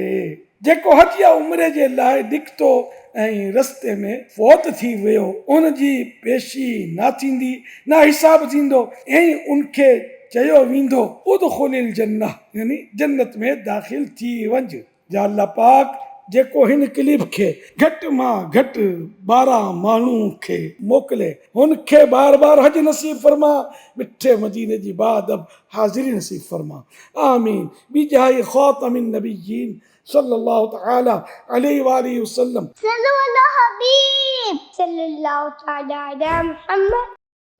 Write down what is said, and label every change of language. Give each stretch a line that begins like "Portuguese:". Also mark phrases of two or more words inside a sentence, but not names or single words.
Sindhi: जेको हज या उमिरे जे लाइ निकितो ऐं रस्ते में फौत थी वियो, उन जी पेशी न थींदी, न हिसाब थींदो ऐं उनखे चयो वेंदो
Arabic: ادخل الجنة,
Sindhi: यानी जन्नत में दाख़िल थी वञ। या अल्लाह पाक जेको हिन क्लिप खे घटि मां घटि 12 माण्हू खे मोकिले, हुनखे बार बार हज नसीब फरमा, मिठे मदीने जी बादब हाज़िरी नसीब फरमा।
Arabic: آمين بجاه خاتم النبيين صلى الله تعالى عليه وسلم. صلى الله حبيب صلى الله تعالى على محمد.